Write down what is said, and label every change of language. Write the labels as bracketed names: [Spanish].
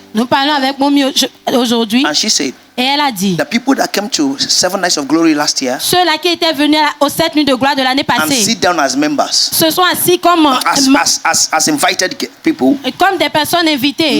[French] Nous parlons avec Mommy aujourd'hui [English] And she said, [French] et elle a dit, [English] the people that came to 7 Nights of Glory last year [French] ceux-là qui étaient venus aux 7 nuits de gloire de l'année [English] and [French] passée [English] sit down as members, [French] se sont assis comme, [English] as invited people, [French] comme des personnes invitées.